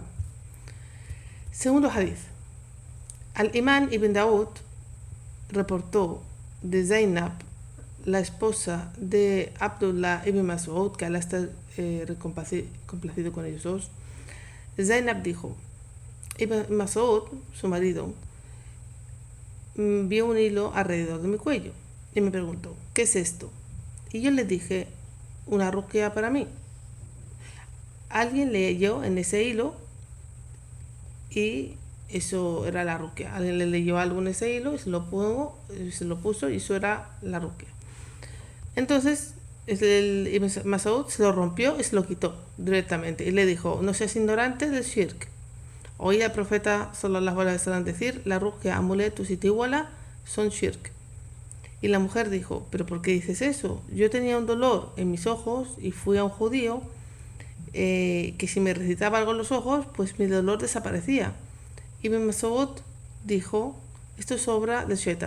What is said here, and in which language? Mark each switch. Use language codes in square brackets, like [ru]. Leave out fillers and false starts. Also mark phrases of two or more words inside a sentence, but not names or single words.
[es] Segundo hadith. Al-Imán ibn Daud reportó de Zainab, la esposa de Abdullah ibn Mas'ud, que Allah está complacido con ellos dos. Zainab dijo: Ibn Mas'ud, su marido, vio un hilo alrededor de mi cuello y me preguntó: ¿qué es esto? Y yo le dije: una ruqya para mí. Alguien leyó en ese hilo y eso era la ruqya. Alguien le leyó algo en ese hilo y se lo puso y eso era la ruqya. Entonces el Ibn Mas'ud se lo rompió y se lo quitó directamente y le dijo: no seas ignorante del shirk. Oí al profeta [ar] صلى الله عليه وسلم [es] decir: la ruqya, amuletos y tiwala son shirk. Y la mujer dijo: ¿pero por qué dices eso? Yo tenía un dolor en mis ojos y fui a un judío que si me recitaba algo en los ojos, pues mi dolor desaparecía. Y Ibn Mas'ud dijo: esto es obra del shaitán.